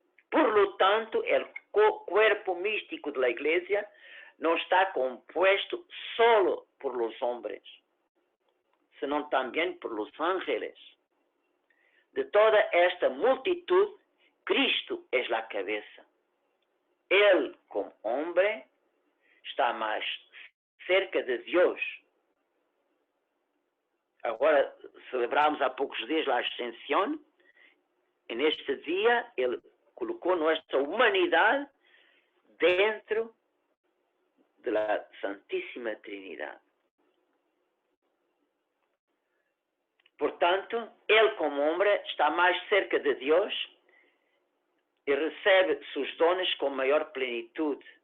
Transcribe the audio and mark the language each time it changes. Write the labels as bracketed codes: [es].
[es] Por lo tanto, el cuerpo místico de la Iglesia no está compuesto solo por los hombres, sino también por los ángeles. De toda esta multitud, Cristo es la cabeza. Él, como hombre, está más cerca de Dios. [pt] Agora, celebramos há poucos dias a Ascensão. [es] En este día, Él colocó nuestra humanidad dentro de la Santísima Trinidad. Por tanto, Él como hombre está más cerca de Dios y recibe sus dones con mayor plenitud.